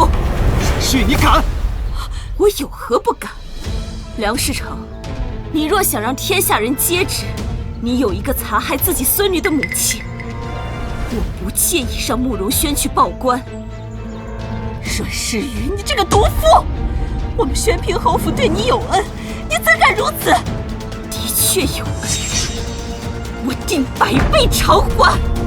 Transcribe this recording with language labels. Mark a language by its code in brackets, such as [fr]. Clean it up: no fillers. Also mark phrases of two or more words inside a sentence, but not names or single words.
[zh] 是你敢？我有何不敢？梁世成，你若想讓天下人皆知，你有一個殘害自己孫女的母親，我不介意讓慕容軒去報官。阮世瑜，你這個毒婦！我們宣平侯府對你有恩，你怎敢如此？的確有恩，我定100倍償還。